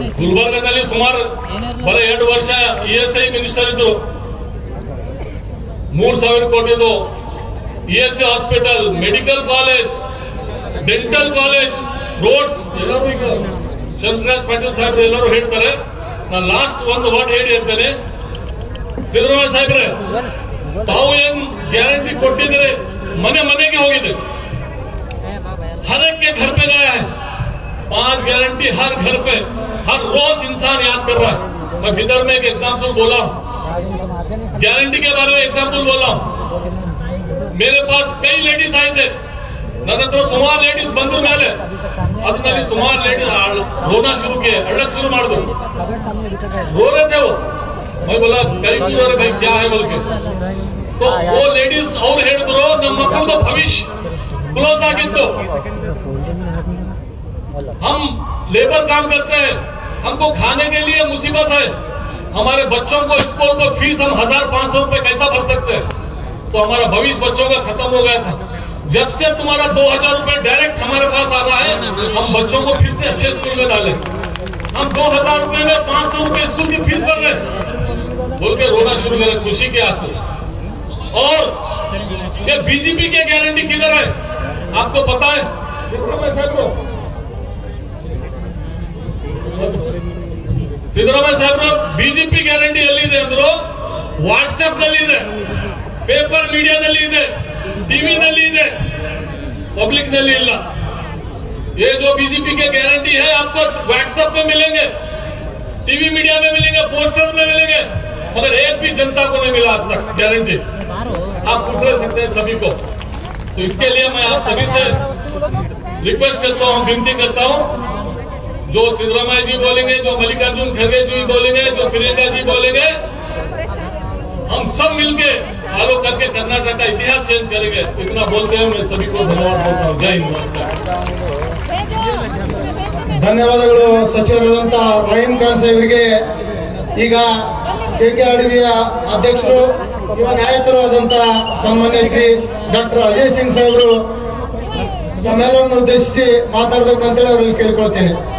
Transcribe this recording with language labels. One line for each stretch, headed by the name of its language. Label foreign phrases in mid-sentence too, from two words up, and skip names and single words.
Kannada: ಗುಲ್ಬರ್ಗಾದಲ್ಲಿ ಸುಮಾರು ಬರೀ 2 ವರ್ಷ
English: ESI minister
Kannada: ಇದ್ರು, 3,000 ಕೋಟಿದು
English: ESI hospital, medical college, dental college roads
Kannada: ಎಲ್ಲರೂ ಈಗ ಶಂಕರರಾಜ್ ಪಾಟೀಲ್ ಸಾಹೇಬ್ರು ಎಲ್ಲರೂ ಹೇಳ್ತಾರೆ. ನಾನು ಲಾಸ್ಟ್ ಒಂದು ವರ್ಡ್ ಹೇಳಿ ಹೇಳ್ತೇನೆ. ಸಿದ್ದರಾಮಯ್ಯ ಸಾಹೇಬ್ರೆ, ತಾವು ಏನ್ ಗ್ಯಾರಂಟಿ ಕೊಟ್ಟಿದ್ರೆ ಮನೆ ಮನೆಗೆ ಹೋಗಿದೆ,
Hindi: हर एक के घर पे गया है. 5 गारंटी हर घर पे हर रोज इंसान याद कर रहा है. मैं बिदर में एक एग्जाम्पल बोला हूं, गारंटी के बारे में एग्जाम्पल बोला हूं. मेरे पास कई लेडीज आए थे,
Kannada: ನನ್ನ ಹತ್ರ ಸುಮಾರು ಲೇಡೀಸ್ ಬಂದ್ರ ಮೇಲೆ ಅದರಲ್ಲಿ ಸುಮಾರು ಲೇಡೀಸ್
Hindi: ರೋना शुरू किए, अड़क शुरू मार दो, रो रहे थे वो. मैं बोला कई रो रहे भाई क्या है बोल के. तो वो लेडीज और
Kannada: ಹೇಳಿದ್ರು ನಮ್ಮ ಮಕ್ಕಳದ ಭವಿಷ್ಯ क्लोज ಆಗಿತ್ತು.
Hindi: हम लेबर काम करते हैं, हमको खाने के लिए मुसीबत है. हमारे बच्चों को स्कूल को फीस हम 1500 रुपए कैसा भर सकते हैं. तो हमारा भविष्य बच्चों का खत्म हो गया था. जब से तुम्हारा 2000 रुपए डायरेक्ट हमारे पास आ रहा है, हम बच्चों को फिर से अच्छे स्कूल में डालें. हम 2000 रुपए में 500 रुपए स्कूल की फीस भर रहे बोल के रोना शुरू करें खुशी के आंसू. और ये बीजेपी के गारंटी किधर है आपको पता है? ಸಿದ್ದರಾಮಯ್ಯ ಸಾಹೇಬ್ರು ಬಿಜೆಪಿ ಗ್ಯಾರಂಟಿ ಎಲ್ಲಿದೆ ಅಂದ್ರು ವಾಟ್ಸ್ಆಪ್ ನಲ್ಲಿ ಇದೆ, ಪೇಪರ್ ಮೀಡಿಯಾದಲ್ಲಿ ಇದೆ, टीवी ಇದೆ, पब्लिक ನಲ್ಲಿ ಇಲ್ಲ. ये जो बीजेपी के गारंटी है आपको व्हाट्सएप में मिलेंगे,
English: TV media
Hindi: में मिलेंगे, पोस्टर में मिलेंगे, मगर एक भी जनता को नहीं मिला आज तक गारंटी. आप पूछ सकते हैं सभी को. तो इसके लिए मैं आप सभी से रिक्वेस्ट करता हूं, विनती करता हूं, जो सिद्धरामैया जी बोलेंगे, जो मल्लिकार्जुन खड़गे जी बोलेंगे, जो प्रियंका जी बोलेंगे, हम सब मिलके फॉलो करके कर्नाटक का इतिहास चेंज करेंगे. इतना बोलते हैं मैं सभी को धन्यवाद बोलता हूँ. जय हिंद.
Kannada: ಧನ್ಯವಾದಗಳು ಸಚಿವರಾದಂತಹ ರಹೀಂ ಖಾನ್ ಸಾಹೇಬರಿಗೆ. ಈಗ ಕೆಕೆಆರ್ಡಿಬಿಯ ಅಧ್ಯಕ್ಷರು ಯುವ ನಾಯಕರು ಆದಂತಹ ಸನ್ಮಾನ್ಯ ಶ್ರೀ ಡಾಕ್ಟರ್ ಅಜಯ್ ಸಿಂಗ್ ಸಾಹೇಬರು ನಮ್ಮೆಲ್ಲರನ್ನು ಉದ್ದೇಶಿಸಿ ಮಾತಾಡಬೇಕಂತೇಳಿ ಅವರಲ್ಲಿ ಕೇಳ್ಕೊಳ್ತೇನೆ.